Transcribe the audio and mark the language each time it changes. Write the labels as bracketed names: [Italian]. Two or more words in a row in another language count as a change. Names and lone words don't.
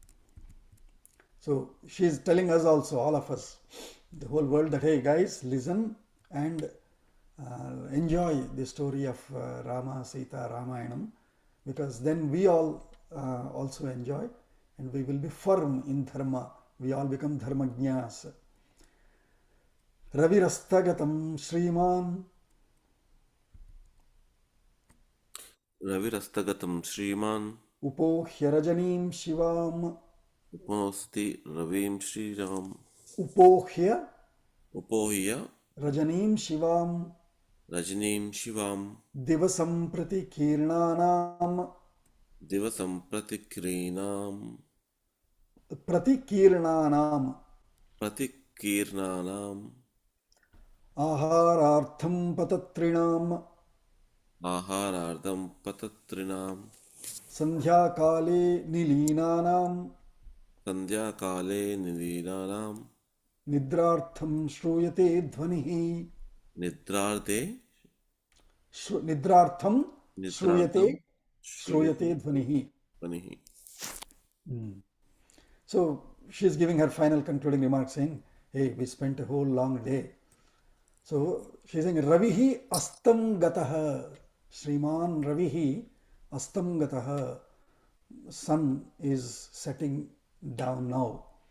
[English] So she is telling us also, all of us, the whole world, that hey guys, listen and enjoy the story of Rama, Sita, Ramayanam, because then we all also enjoy and we will be firm in dharma. We all become dharmajñas. [Sanskrit] Ravirastagatam Shriman Ravirastagatam Shriman Upohya Rajanim Shivam Uposti Ravim Shriram Upohya Upohya Rajanim Shivam Rajnim Shivam Divasam Prati Kirnanam Divasam Pratikrinam Pratikirnanam Pratikirnanam Aharartham Patatrinam Aharardam Patatrinam Sandhya Kale Nilinanam Sandhya Kale Nilinanam Nidrartham Shruyate Dhvanihi Nidrarde Nidrartham Nidrardam Shruyate Dhvanihi. Panihi. [English] So she is giving her final concluding remark saying, hey, we spent a whole long day. So she is saying, [Sanskrit] Ravihi Astam Gataha, Shriman Ravihi Astam Gataha. [English] Sun is setting down now.